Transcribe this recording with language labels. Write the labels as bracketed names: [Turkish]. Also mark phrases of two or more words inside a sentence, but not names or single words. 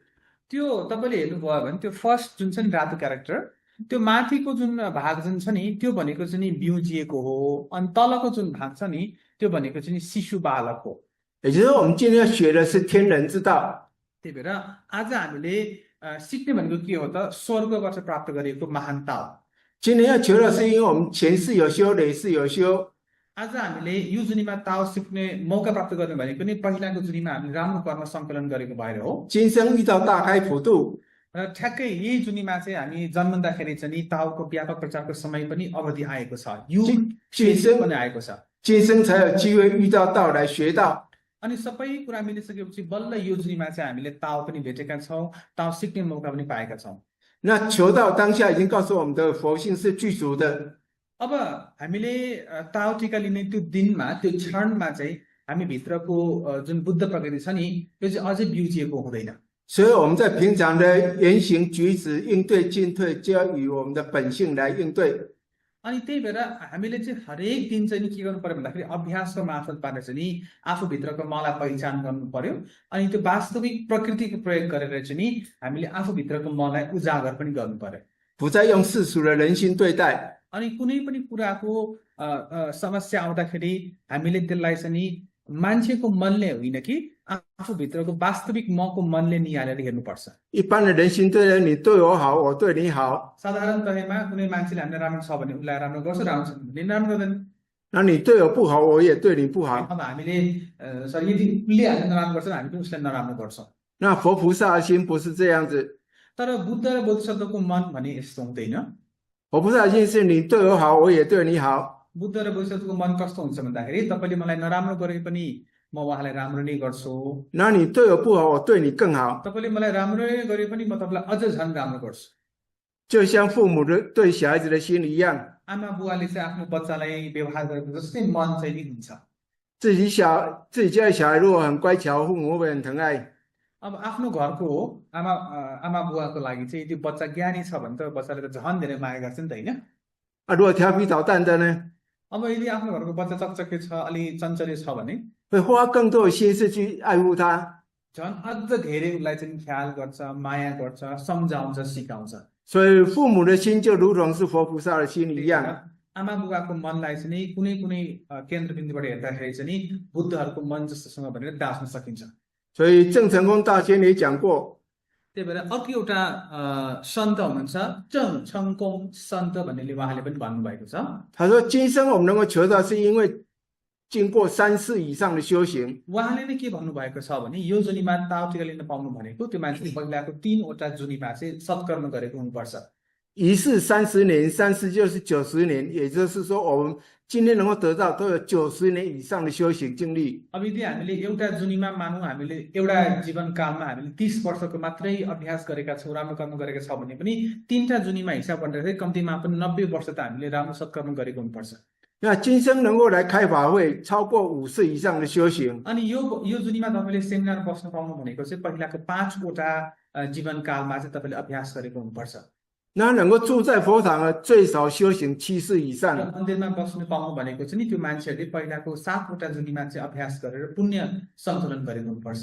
[Nepali] त्यो तपाईँले हेर्नुभयो भने त्यो फर्स्ट जुन छ नि रातो क्यारेक्टर त्यो माथिको जुन भाग जुन छ नि त्यो भनेको चाहिँ नि बिउजिएको हो अनि तलको जुन भाग छ नि त्यो भनेको चाहिँ नि शिशु बालक हो [Chinese] 也就是说我们今天要学的是天人之道。 [Nepali] त्यही भएर आज हामीले सिक्ने भनेको के हो त स्वर्गबाट प्राप्त गरेको महानता हो [Chinese] 今天要求的是，因为我们前世有修，累世有修， [Nepali] आज हामीले यो जुनीमा ताओ सिक्ने मौका प्राप्त गर्ने भनेको नि पहिलाको जुनीमा हामीले राम्रो कर्म सङ्कलन गरेको भएर हो [Chinese] 今生遇到大开普渡， [Nepali] र ठ्याक्कै यही जुनीमा चाहिँ हामी जन्मँदाखेरि चाहिँ नि ताओको व्यापक प्रचारको समय पनि अवधि आएको छ युग [Chinese] 今 [Nepali] पनि आएको छ [Chinese] 今生才有机会遇到道来学道。 [Nepali] अनि सबै कुरा मिलिसकेपछि बल्ल यो जुनीमा चाहिँ हामीले ताओ पनि भेटेका छौँ ताओ सिक्ने मौका पनि पाएका छौँ [Chinese] 那求道当下已经告诉我们的佛性是具足的， [Nepali] अब हामीले ताओ टिका लिने त्यो दिनमा त्यो क्षणमा चाहिँ हामी भित्रको जुन बुद्ध प्रकृति छ नि यो चाहिँ अझै बिउजिएको हुँदैन [Chinese] 所以我们在平常的言行举止、应对进退，就要以我们的本性来应对。 [Nepali] अनि त्यही भएर हामीले चाहिँ हरेक दिन चाहिँ नि के गर्नु पर्यो भन्दाखेरि अभ्यासको मार्फतबाट चाहिँ नि आफूभित्रको मलाई पहिचान गर्नु पर्यो अनि त्यो वास्तविक प्रकृतिको प्रयोग गरेर चाहिँ नि हामीले आफूभित्रको मलाई उजागर पनि गर्नु पर्यो [Chinese] 不再用世俗的人心对待， [Nepali] अनि कुनै पनि कुराको समस्या आउँदाखेरि हामीले त्यसलाई चाहिँ नि मान्छेको मनले होइन कि आफूभित्रको वास्तविक मको मनले निहालेर हेर्नुपर्छ [Chinese] 一般的人心对待你对我好，我对你好， [Nepali] साधारणतयामा कुनै मान्छेले हामीलाई राम्रो छ भने उसलाई राम्रो गर्छ राम्रो छ भने राम्रो गर्दैन [Chinese] 那你对我不好，我也对你不好。 [Nepali] अब हामीले यदि उसले हामीलाई नराम्रो गर्छ भने हामी पनि उसलाई नराम्रो गर्छौँ [Chinese] 那佛菩萨的心不是这样子， [Nepali] तर बुद्ध र बोधिसत्वको मन भने यस्तो हुँदैन [Chinese] 佛菩萨的心是你对我好，我也对你好。 [Nepali] बुद्ध र बोधिसत्वको मन कस्तो हुन्छ भन्दाखेरि तपाईँले मलाई नराम्रो गरे पनि म उहाँलाई राम्रो नै गर्छु [Chinese] 那你对我不好，我对你更好。 [Nepali] तपाईँले मलाई राम्रो गरे पनि म तपाईँलाई अझ झन् राम्रो गर्छु [Chinese] 就像父母的对小孩子的心一样， [Nepali] आमा बुवाले चाहिँ आफ्नो बच्चालाई व्यवहार गरेको जस्तै मन चाहिँ नि हुन्छ [Chinese] 自己家的小孩如果很乖巧，父母会很疼爱。 [Nepali] अब आफ्नो घरको आमा बुवाको लागि चाहिँ यदि बच्चा ज्ञानी छ भने त बच्चाले त झन् धेरै माया गर्छ नि त होइन [Chinese] 如果调皮捣蛋的呢， [Nepali] अब यदि आफ्नो घरको बच्चा चकचके छ अलि चञ्चले छ भने [Chinese] 会花更多的心思去爱护他。 [Nepali] झन् अझ धेरै उसलाई चाहिँ ख्याल गर्छ माया गर्छ सम्झाउँछ सिकाउँछ [Chinese] 所以父母的心就如同是佛菩萨的心一样。 [Nepali] आमा बुबाको मनलाई चाहिँ नि कुनै कुनै केन्द्रबिन्दुबाट हेर्दाखेरि चाहिँ नि बुद्धहरूको मन जस्तोसँग भनेर दाच्न सकिन्छ [Chinese] 所以郑成功大仙也讲过， [Nepali] त्यही भएर अर्को एउटा सन्त हुनुहुन्छ चङ छङकोङ सन्त भन्नेले उहाँले पनि भन्नुभएको छ [Chinese] 他说今生我们能够求到，是因为经过3世以上的修行。 [Nepali] उहाँले नै के भन्नुभएको छ भने यो जुनीमा ताउ टिका लिन पाउनु भनेको त्यो मान्छेले पहिलाको 3 वटा जुनीमा चाहिँ सत्कर्म गरेको हुनुपर्छ [Chinese] 一世30年，3世就是90年，也就是说，我们今天能够得到都有90年以上的修行经历。 [Nepali] अब यदि हामीले एउटा जुनीमा मानौँ हामीले एउटा जीवनकालमा हामीले 30 वर्षको मात्रै अभ्यास गरेका छौँ, राम्रो कर्म गरेका छौँ भने पनि 3टा जुनीमा हिसाब गर्दाखेरि कम्तीमा पनि 90 वर्ष त हामीले राम्रो सत्कर्म गरेको हुनुपर्छ। [Chinese] 那今生能够来开法会，超过5世以上的修行， [Nepali] अनि यो जुनीमा तपाईँले सेमिनार बस्न पाउनु भनेको चाहिँ पहिलाको 5 वटा जीवनकालमा चाहिँ तपाईँले अभ्यास गरेको हुनुपर्छ। [Chinese] 那能够住在佛堂的最少修行7世以 [Nepali] र [Chinese] 上。 [Nepali] मन्दिरमा बस्नु पाउनु भनेको चाहिँ नि त्यो मान्छेहरूले पहिलाको 7 वटा जुनीमा चाहिँ अभ्यास गरेर पुण्य सङ्कलन गरेको हुनुपर्छ।